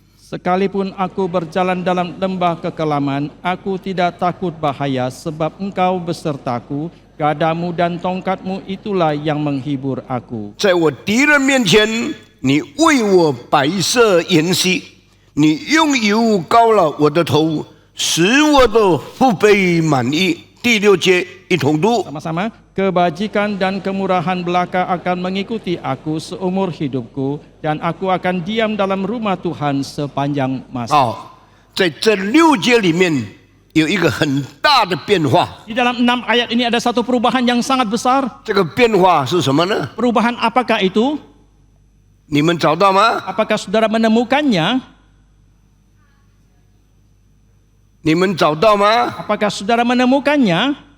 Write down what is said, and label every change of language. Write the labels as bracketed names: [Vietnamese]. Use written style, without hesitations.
[Indonesian] Sekalipun aku berjalan dalam lembah kekelaman, aku tidak takut bahaya, sebab engkau besertaku, gadamu dan tongkatmu itulah yang menghibur aku. [Chinese] 在我敌人面前，你为我摆设筵席，你用油膏了我的头，使我的福杯满溢。第六节一同读。 [Indonesian] Sama-sama, kebajikan dan kemurahan belaka akan mengikuti aku seumur hidupku, dan aku akan diam dalam rumah Tuhan sepanjang masa. [Chinese] 好，在这6节里面有一个很大的变化， [Indonesian] Di dalam 6 ayat ini ada satu perubahan yang sangat besar. [Chinese] 这个变化是什么呢？ [Indonesian] Perubahan apakah itu? [Chinese] 你们找到吗？ [Indonesian] Apakah saudara menemukannya? [Chinese] 你们找到吗？ [Indonesian] Apakah saudara menemukannya?